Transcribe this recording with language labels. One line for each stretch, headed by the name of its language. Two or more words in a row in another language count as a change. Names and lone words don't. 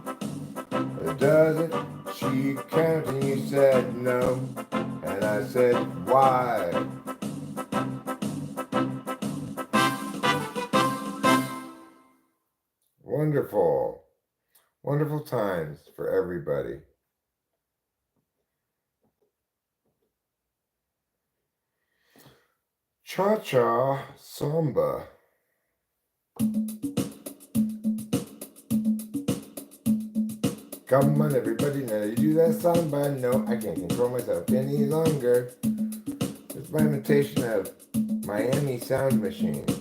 English: Doesn't she count? And you said no. And I said, why? Wonderful. Wonderful times for everybody. Cha-cha samba. Come on, everybody, now you do that samba. No, I can't control myself any longer. It's my imitation of Miami Sound Machine.